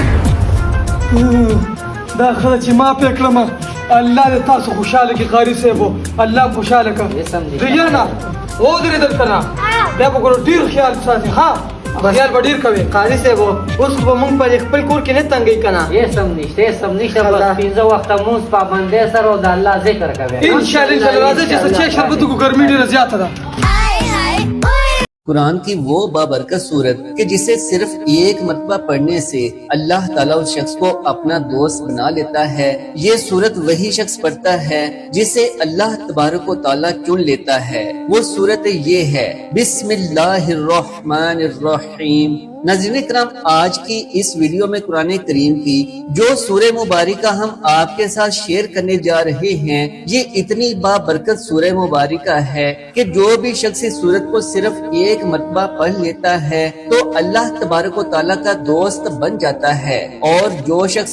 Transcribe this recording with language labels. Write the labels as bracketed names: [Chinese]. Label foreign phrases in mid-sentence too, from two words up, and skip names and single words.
[Pashto] دا خله چې ما پې کړم الله دې تاسو خوشحاله کړي قاري صاحبو الله خوشحاله کړه ریانا ودرېدل که نه بیا به ګوره ډېر خیال ساتي ها خیال به ډېر کوې قاضي صاحب اوس خو به موږ په خپل کور کې نه تنګوي که نه هېڅ هم نشته هېڅ هم نشته بس 15 وخته مونځ پابندۍ سره او د الله ذکر کوې انشاءالله راځه چې څه چای شربت وکړو ګرمي ډېره زیاته ده [Urdu] قرآن کی وہ بابرکت صورت کہ جسے صرف ایک مرتبہ پڑھنے سے اللہ تعالیٰ اس شخص کو اپنا دوست بنا لیتا ہے یہ صورت وہی شخص پڑھتا ہے جسے اللہ تبارک و تعالیٰ چن لیتا ہے وہ صورت یہ ہے [Arabic] بسم اللہ الرحمن الرحیم [Urdu] ناظرین اکرام آج کی اس ویڈیو میں قرآن کریم کی جو سورہ مبارکہ ہم آپ کے ساتھ شیئر کرنے جا رہے ہیں یہ اتنی بابرکت سورہ مبارکہ ہے کہ جو بھی شخص اس سورت کو صرف ایک مرتبہ پڑھ لیتا ہے تو اللہ تبارک و تعالیٰ کا دوست بن جاتا ہے اور جو شخص